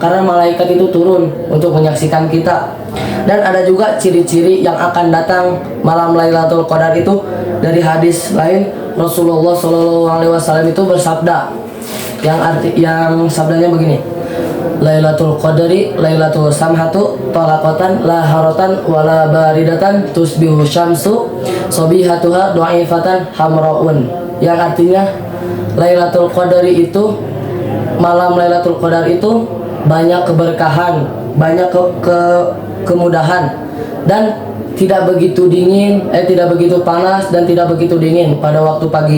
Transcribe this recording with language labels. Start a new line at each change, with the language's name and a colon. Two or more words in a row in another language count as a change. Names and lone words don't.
Indonesian: Karena malaikat itu turun untuk menyaksikan kita. Dan ada juga ciri-ciri yang akan datang malam Lailatul Qadar itu. Dari hadis lain, Rasulullah SAW itu bersabda, yang sabdanya begini,
Arabic: ليلة القدر ليلة سمحة طلقة لا حارة ولا باردة تصبح الشمس صبيحتها ضعيفة حمراء.
Indonesian: Yang artinya Lailatul Qadri itu, malam Lailatul Qadar itu banyak keberkahan, banyak kemudahan, dan tidak begitu panas dan tidak begitu dingin pada waktu pagi.